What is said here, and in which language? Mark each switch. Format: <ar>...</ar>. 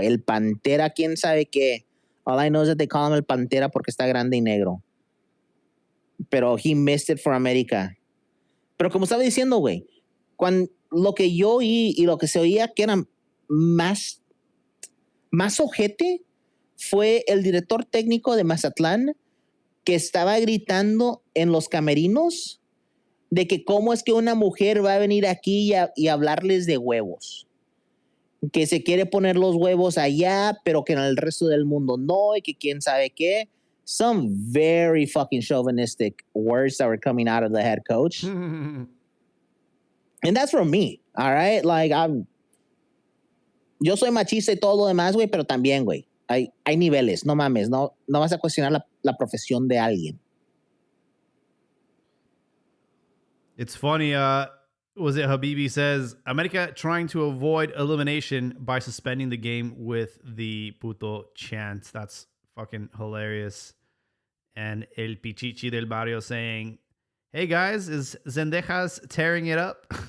<es>El Pantera, quién sabe qué.</es> <en>All I know is that they call him El Pantera</en> <es>porque está grande y negro.</es> <en>Pero he missed it for América.</en> <es>Pero como estaba diciendo, güey, lo que yo oí y lo que se oía que era más ojete fue el director técnico de Mazatlán que estaba gritando en los camerinos de que cómo es que una mujer va a venir aquí y hablarles de huevos. Que se quiere poner los huevos allá, pero que en el resto del mundo no, y que quién sabe qué.</es> <en>Some very fucking chauvinistic words that were coming out of the head coach. And that's from me, all right?</en> <es>Like, yo soy machista y todo lo demás, güey, pero también, güey, hay niveles, no mames, no vas a cuestionar la profesión de alguien.</es> <en>It's funny, was it Habibi says, America trying to avoid elimination by suspending the game with the puto chant. That's fucking hilarious. And El Pichichi del Barrio saying, hey guys, is Zendejas tearing it up?</en>